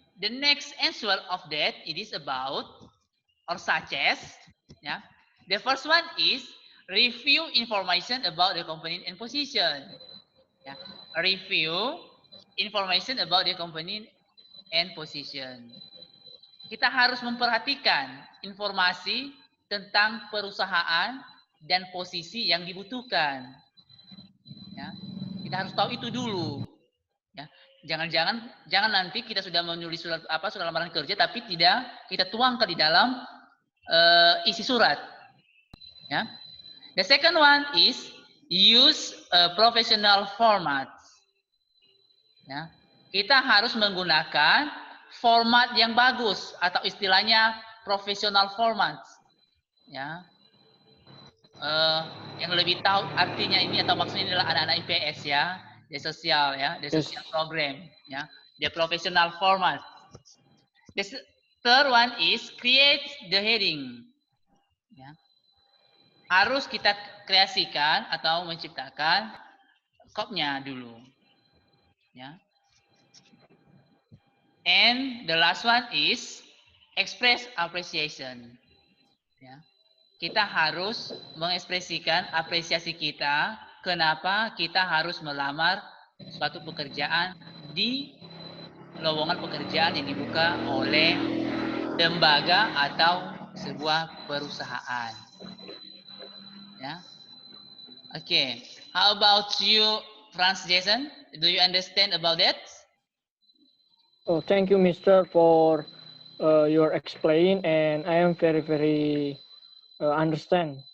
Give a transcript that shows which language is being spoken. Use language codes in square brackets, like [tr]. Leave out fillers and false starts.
[en] The next answer of that, it is about or such as, yeah. The first one is review information about the component and position. Yeah. Review information about the component and position. [id] Kita harus memperhatikan informasi tentang perusahaan dan posisi yang dibutuhkan. Ya, kita harus tahu itu dulu. Ya, jangan nanti kita sudah menulis surat lamaran kerja tapi tidak kita tuangkan di dalam isi surat. Ya. [en] The second one is use a professional format. [id] Ya, kita harus menggunakan format yang bagus atau istilahnya professional format. Ya. Yang lebih tahu artinya ini atau maksudnya adalah anak-anak IPS ya, the sosial ya, [en] the social program [id] ya, the professional format. [en] The third one is create the heading. [id] Ya. Harus kita kreasikan atau menciptakan kopnya dulu. Ya. [en] And the last one is express appreciation. [id] Ya. Kita harus mengekspresikan apresiasi kita kenapa kita harus melamar suatu pekerjaan di lowongan pekerjaan yang dibuka oleh lembaga atau sebuah perusahaan. Ya. Okay. [en] How about you, Franz Jason? Do you understand about that? Oh, thank you, Mr. for your explain, and I am very understand